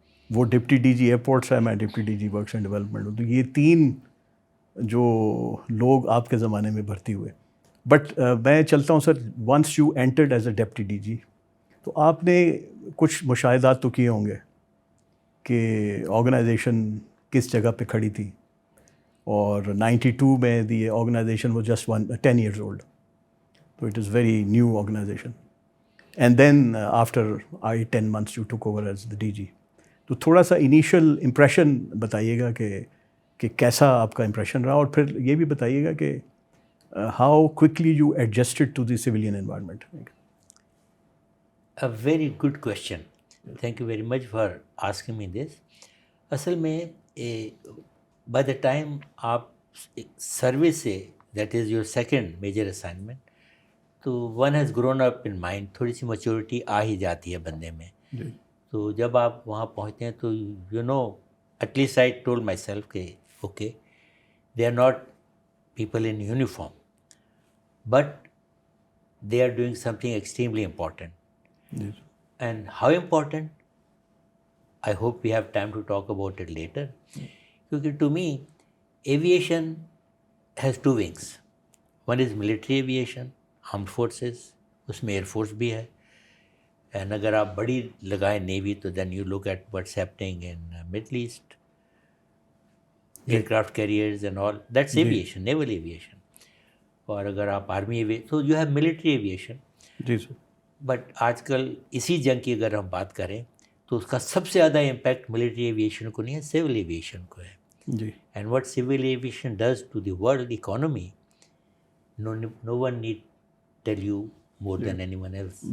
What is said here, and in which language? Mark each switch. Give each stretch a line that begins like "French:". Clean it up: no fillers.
Urdu: وہ deputy D جی airports ہے, میں deputy D جی works and development ہوں. تو یہ 3 جو لوگ آپ کے زمانے میں بھرتی ہوئے. بٹ میں چلتا ہوں سر,
English: once you entered as a deputy D G,
Urdu: تو آپ نے کچھ مشاہدات تو کیے ہوں گے کہ آرگنائزیشن کس جگہ پہ کھڑی تھی. اور 92 میں
English: The organization was just 10 years old, so it is very new organization. And then after 10 months you took over as the DG.
Urdu: تو تھوڑا سا انیشیل امپریشن بتائیے گا کہ کیسا آپ کا امپریشن رہا, اور پھر یہ بھی بتائیے گا کہ
English: How quickly you adjusted to the civilian environment. A very good question. Thank you very much for asking me this.
Urdu: اصل میں
English: by the time
Urdu: آپ سروس سے,
English: that is your second major assignment, تو one has grown up in mind,
Urdu: تھوڑی سی maturity آ ہی جاتی ہے بندے میں. تو جب آپ وہاں پہنچتے ہیں تو
English: You know, at least I told myself کہ okay they are not people in uniform, but they are doing something extremely important. And how important? I hope we have time to talk about it later. Because to me, aviation has 2 wings. One is military aviation, armed forces,
Urdu: اس میں air force بھی ہے.
English: And
Urdu: اگر آپ بڑی لگائیں navy تو
English: then you look at what's happening in Middle East, aircraft carriers and all. That's aviation, naval aviation.
Urdu: اور اگر آپ آرمی تو
English: you have military aviation.
Urdu: جی sir. But آج کل اسی جنگ کی اگر ہم بات کریں تو اس کا سب سے زیادہ امپیکٹ ملٹری ایویشن کو نہیں ہے, سول ایویشن کو ہے. جی.
English: And what civil aviation does to the world economy, no one need tell you more than anyone else.